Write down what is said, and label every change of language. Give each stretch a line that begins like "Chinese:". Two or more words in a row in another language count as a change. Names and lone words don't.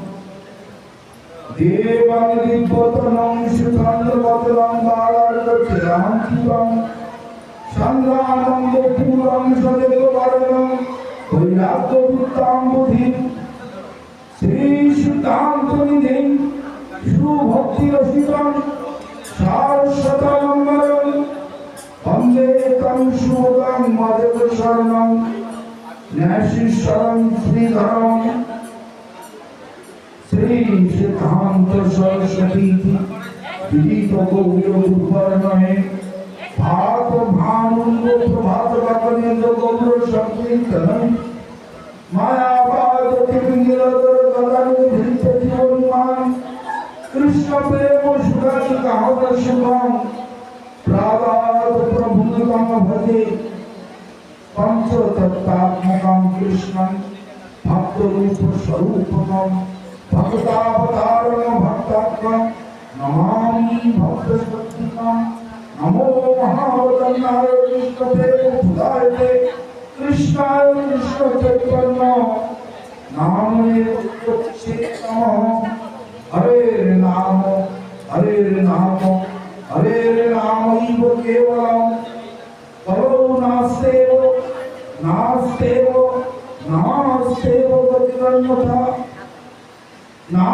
Sanskrit: দেবং দিব্যতনং সুখন্ডবদলং বালার্গচিরাঙ্কিতং সংগ্রানন্দ পুরং সদেববরণং বৈরাগ্যবৃত্তাম্বুধিং শ্রীসুধান্তনিধিং সুভক্তিরসিতং সারস্বতমম্বরং বন্দে তং সুবোধং মদেব শরণং ন্যাসীশ্বরং শ্রীধরং শ্রী সিদ্ধান্ত সরস্বতী বিদিত গৌরবর্ণে ভাত ভানুঙ্গ প্রভাত বাকনেন্দ্র গৌর সংকীর্তনং মায়াবাদ তিমিরদর গদানু ভিত জীবনমান কৃষ্ণ প্রেম সুগাতি কাহত শুভম প্রাদাত প্রভুতম ভজে পঞ্চতত্ত্বাত্মকম কৃষ্ণম ভক্তরূপ স্বরূপম ভক্তাবতারম ভক্তাত্মম নমামি ভক্তশক্তিকম নমো মহাবতার কৃষ্ণপ্রেম সুধায়তে কৃষ্ণায় কৃষ্ণ চৈতন্য নামে উচ্চেতম হরে নাম হরে নাম হরে নামৈব কেবলম কলো নাস্তেব নাস্তেব নাস্তেব গতিরন্যথা নাম